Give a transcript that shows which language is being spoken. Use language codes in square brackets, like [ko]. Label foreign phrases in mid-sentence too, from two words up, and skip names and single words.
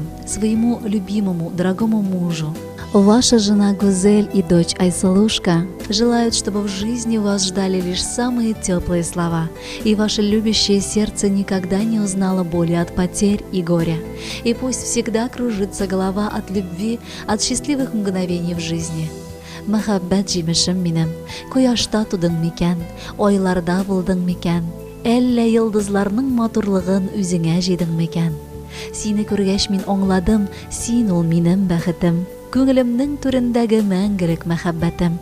[ru] Своему любимому, дорогому мужу. Ваша жена Гузель и дочь Айсалушка желают, чтобы в жизни вас ждали лишь самые теплые слова, и ваше любящее сердце никогда не узнало боли от потерь и горя. И пусть всегда кружится голова от любви, от счастливых мгновений в жизни. [tt] Мәхәббәт җимешем минем, кояшта тудың микән, айларда булдың микән, әллә йолдызларның матурлыгын үзеңә җыйдың микән? Сине күргәч мин аңладым, син ул минем бәхетем. Күңелемнең түрендәге мәңгелек мәхәббәтем.